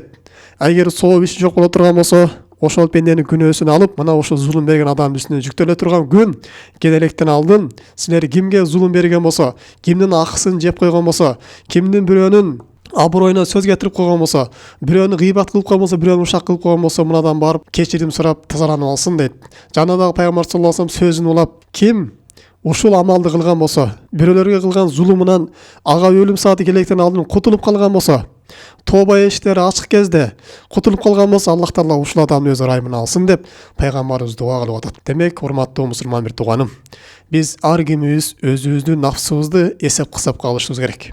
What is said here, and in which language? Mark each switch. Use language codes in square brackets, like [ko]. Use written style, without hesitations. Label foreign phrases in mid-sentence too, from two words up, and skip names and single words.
[ky] Эгер соо иши жок боло турган болсо, ошол пенденин күнөөсүн алып, мына ошол зулум берген адамдын үстүнө жүктөлө турган күн келелектен алдын. Силер кимге зулум берген болсо, кимдин акысын жеп койгон болсо, кимдин бирөөнүн аброюна сөз кетирип койгон болсо, бирөөнү гыйбат кылып койгон болсо, бирөөнү ушак кылып койгон болсо, мынадан барып кечирим сурап тазаланып алсын дейт. Жана дагы пайгамбар [ar] صلى الله عليه وسلم [ky] сөзүн улап, ким ушул амалды кылган болсо, бирөөлөргө кылган зулумунан ага өлүм сааты келелектен алдын кутулуп калган болсо, тоба эшиктери ачык кезде кутулуп калган болсо, Аллах Таала ушул адамды өз ырайымына алсын деп пайгамбарыбыз дуа кылып атат. Демек, урматтуу мусулман бир тууганым, биз ар кимибиз өзүбүздүн нафсыбызды эсеп кысапка алышыбыз керек.